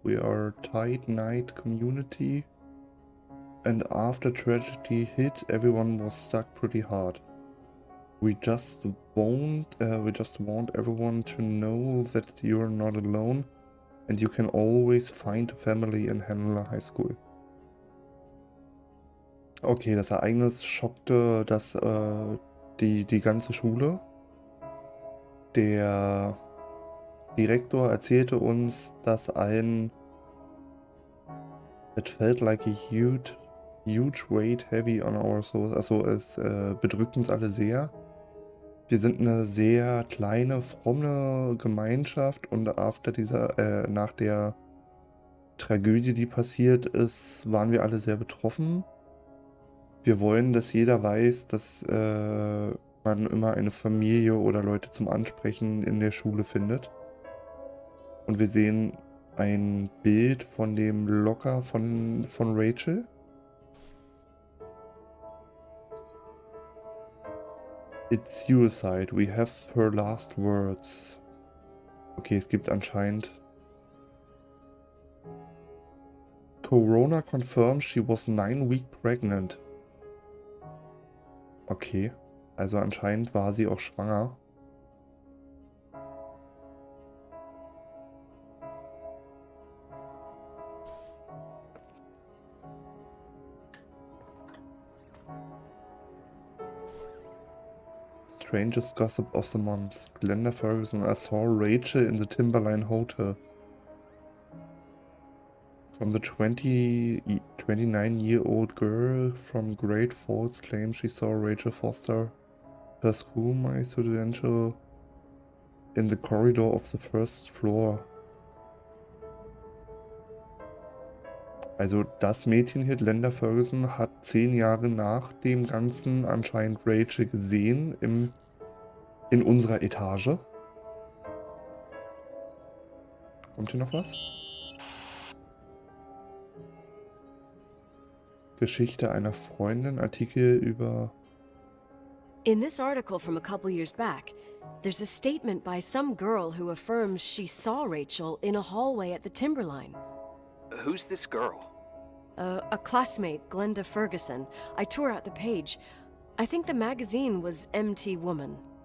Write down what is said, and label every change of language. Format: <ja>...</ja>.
<en>We are a tight-knit community, and after tragedy hit, everyone was stuck pretty hard. We just want everyone to know that you're not alone, and you can always find a family in Hanla High School.</en> <de>Okay, das Ereignis schockte die ganze Schule. Der Direktor erzählte uns, dass</de> <en>It felt like a huge weight heavy on our souls.</en> <de>Also es bedrückt uns alle sehr. Wir sind eine sehr kleine, fromme Gemeinschaft und nach der Tragödie, die passiert ist, waren wir alle sehr betroffen. Wir wollen, dass jeder weiß, dass man immer eine Familie oder Leute zum Ansprechen in der Schule findet. Und wir sehen ein Bild von dem Locker von Rachel.</de> <en>It's suicide. We have her last words.</en> <de>Okay, es gibt anscheinend...</de> <en>Corona confirmed she was 9 weeks pregnant.</en> <de>Okay, also anscheinend war sie auch schwanger.</de> <en>Strangest gossip of the month. Glenda Ferguson, I saw Rachel in the Timberline Hotel. From the 29-year-old girl from Great Falls claims she saw Rachel Foster, her schoolmate studential, in the corridor of the first floor.</en> <de>Also das Mädchen hier, Glenda Ferguson, hat 10 Jahre nach dem Ganzen anscheinend Rachel gesehen in unserer Etage. Kommt hier noch was? Geschichte einer Freundin, Artikel über...</de> <en>In this article from a couple years back, there's a statement by some girl who affirms she saw Rachel in a hallway at the Timberline. Who's this girl? A classmate, Glenda Ferguson. I tore out the page. I think the magazine was MT Woman.</en>